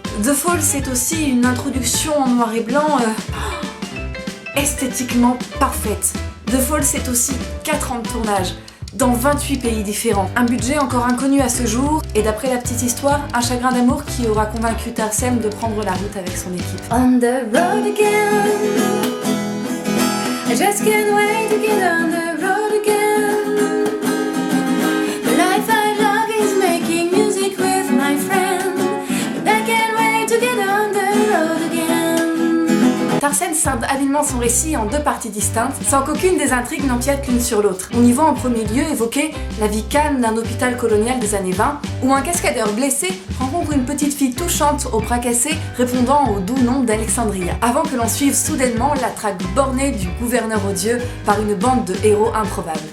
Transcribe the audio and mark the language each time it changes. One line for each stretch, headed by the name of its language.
French: The Fall, c'est aussi une introduction en noir et blanc esthétiquement parfaite. The Fall, c'est aussi 4 ans de tournage dans 28 pays différents. Un budget encore inconnu à ce jour, et d'après la petite histoire, un chagrin d'amour qui aura convaincu Tarsem de prendre la route avec son équipe.
English: On the road again, I just can't wait to get on the road again. The life I love is making music with my friend, but I can't wait to get on the road again.
French: Tarsem scinde habilement son récit en 2 parties distinctes, sans qu'aucune des intrigues n'empiète l'une sur l'autre. On y voit en premier lieu évoquer la vie calme d'un hôpital colonial des années 20, où un cascadeur blessé rencontre une petite fille touchante aux bras cassés répondant au doux nom d'Alexandria, avant que l'on suive soudainement la traque bornée du gouverneur odieux par une bande de héros improbables.